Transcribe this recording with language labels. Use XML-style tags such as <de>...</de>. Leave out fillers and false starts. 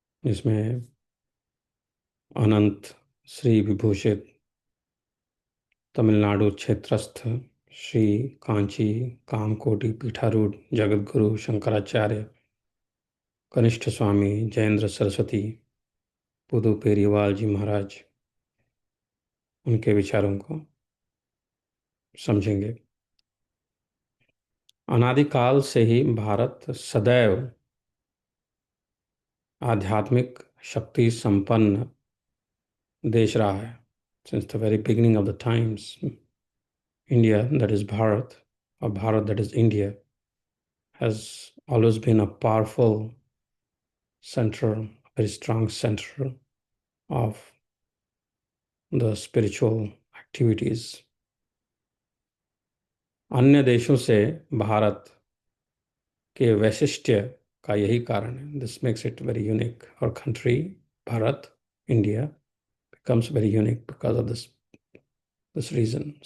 <hi>इसमें अनंत श्री विभूषित तमिलनाडु क्षेत्रस्थ श्री कांची कामकोटि पीठारूढ़ जगतगुरु शंकराचार्य कनिष्ठ स्वामी जयेंद्र सरस्वती पुदुपेरिवाल जी महाराज, उनके विचारों को समझेंगे। अनादिकाल से ही भारत सदैव आध्यात्मिक शक्ति संपन्न देश रहा है।</hi> <en>Since the very beginning of the times, India, that is Bharat, or Bharat, that is India, has always been a powerful center, very strong center of the spiritual activities.</en> <hi>अन्य देशों से भारत के वैशिष्ट्य का यही कारण है.</hi> <en>This makes it very unique. Our country, Bharat, India, becomes very unique because of this reason.</en>